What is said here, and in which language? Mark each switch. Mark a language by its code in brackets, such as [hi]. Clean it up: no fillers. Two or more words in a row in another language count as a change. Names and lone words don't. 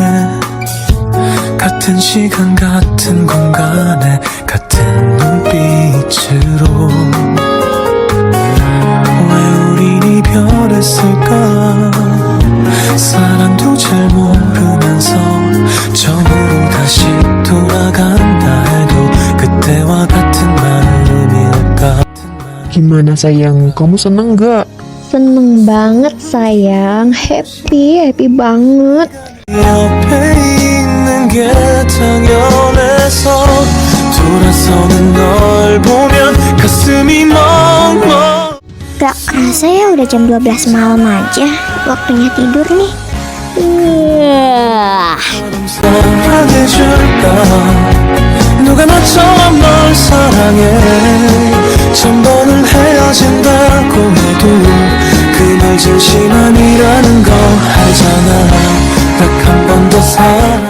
[ko] 같은 시간 같은 공간에 같은 눈빛으로 왜 우린 이별했을까 사랑도 잘 모르면서 처음으로 다시 돌아간다 해도 그때와 같은 마음일까. [id] Gimana sayang, kamu seneng gak? Seneng banget sayang. Happy banget. [ko] 옆에 있는 게 당연해서 돌아서는 널 보면 가슴이 멍멍. [id] Gak kerasa ya udah jam 12 malam aja. Waktunya tidur nih. [ko] 사랑해줄까 누가 나처럼 널 사랑해 천 번을 헤어진다고 해도 그 말 진심 아니라는 거 알잖아 딱 한 번 더 사랑